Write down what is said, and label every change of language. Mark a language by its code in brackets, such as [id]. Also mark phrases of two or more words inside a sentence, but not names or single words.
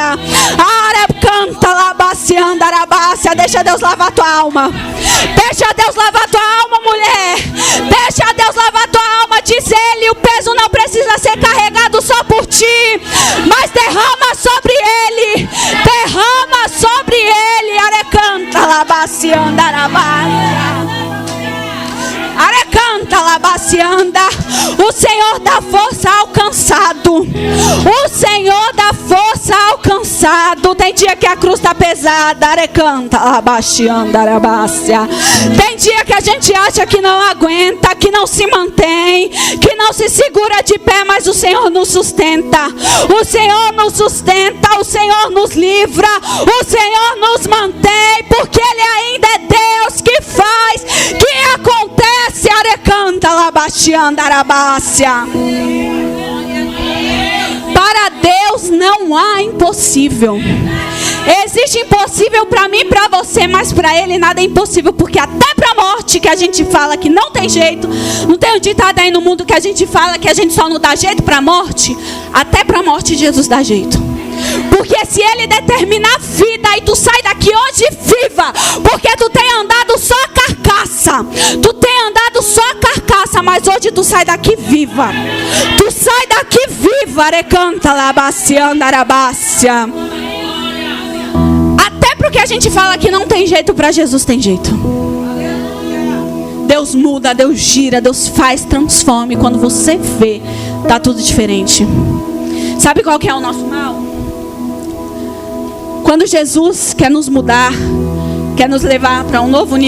[pt] Olha, canta, labacianda, arabácia. Deixa Deus lavar tua alma. Deixa Deus lavar tua alma, mulher. Deixa Deus lavar tua alma. Diz ele: o peso não precisa ser carregado só por ti, mas derrama sobre ele. Derrama sobre ele. Arecanta, labacianda, arabácia. Arecanta, labacianda. O Senhor dá força ao cansado. O Senhor dá força ao cansado. Tem dia que a cruz está pesada. Arecanta, labacianda, arabácia. Tem dia que a gente acha que não aguenta, que não se mantém, que não se segura de pé, mas o Senhor nos sustenta. O Senhor nos sustenta. O Senhor nos livra. O Senhor nos mantém, porque Ele ainda é Deus que faz, que acontece. Arecanta, labacianda, arabácia. Para Deus não há impossível. Existe impossível para mim e para você, mas para Ele nada é impossível, porque até para a morte, que a gente fala que não tem jeito, não tem um ditado aí no mundo que a gente fala que a gente só não dá jeito para a morte, até para a morte Jesus dá jeito. Porque se Ele determinar a vida e tu sai daqui hoje viva, porque tu tem andado só a carcaça, tu tem andado só a carcaça, mas hoje tu sai daqui viva. Tu sai daqui viva. Arecanta, labacianda, arabácia. Até porque a gente fala que não tem jeito, para Jesus tem jeito. Deus muda, Deus gira, Deus faz, transforma. E quando você vê, tá tudo diferente. Sabe qual que é o nosso mal? Quando Jesus quer nos mudar, quer nos levar para um novo nível.